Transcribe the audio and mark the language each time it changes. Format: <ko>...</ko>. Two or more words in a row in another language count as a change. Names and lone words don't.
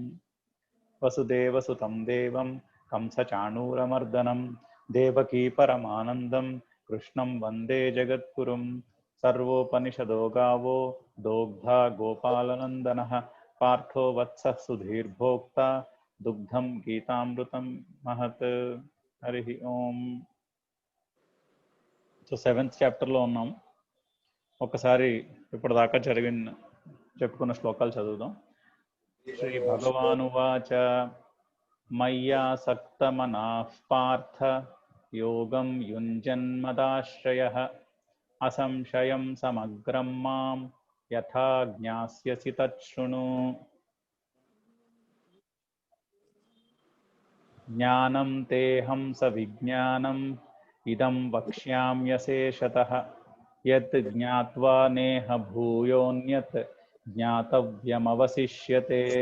<sa>वसुदेवसुतं देवं कंसचाणूरमर्दनं देवकी परमानन्दं कृष्णं वन्दे जगद्गुरुं। सर्वोपनिषदो गावो दोग्धा गोपालनन्दनः पार्थो वत्सः सुधीर्भोक्ता दुग्धं गीतामृतं महत्। हरि ओम।</sa> <te>సో 7th చాప్టర్లో ఉన్నాం. ఒకసారి ఇప్పటిదాకా చెప్పుకున్న శ్లోకాలు చదువుదాం.</te> <sa>శ్రీ భగవానువాచ मय्यासक्तमनाः पार्थ योगं युञ्जन्मदाश्रयः असंशयं समग्रं मां यथा ज्ञास्यसि तच्छृणु। ज्ञानं तेऽहं सविज्ञानम् इदं वक्ष्याम्यशेषतः यत् ज्ञात्वा नेह भूयोऽन्यत् ज्ञातव्यमवशिष्यते।</sa>